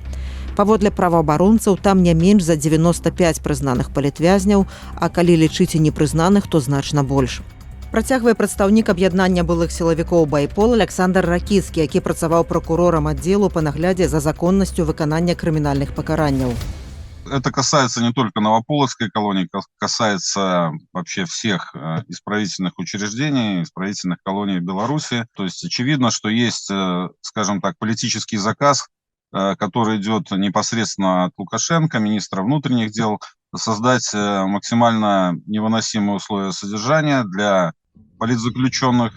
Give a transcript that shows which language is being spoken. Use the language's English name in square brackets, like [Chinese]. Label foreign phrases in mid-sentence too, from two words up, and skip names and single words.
[Belarusian] Паводле праваабаронцаў, там не менш за 95 прызнаных палітвязняў, а калі лічыць і непрызнаных, то значна больш. Працягвае прадстаўнік аб'яднання былых сілавікоў Байпол Александр Ракіцкі, які працаваў пракурорам аддзелу па наглядзе за законнасцю выканання крымінальных пакаранняў. [Russian] Это касается не только Новополоцкой колонии, касается вообще всех исправительных учреждений, исправительных колоний в Беларуси. То есть очевидно, что есть, скажем так, политический заказ, который идет непосредственно от Лукашенко, министра внутренних дел, создать максимально невыносимые условия содержания для политзаключенных.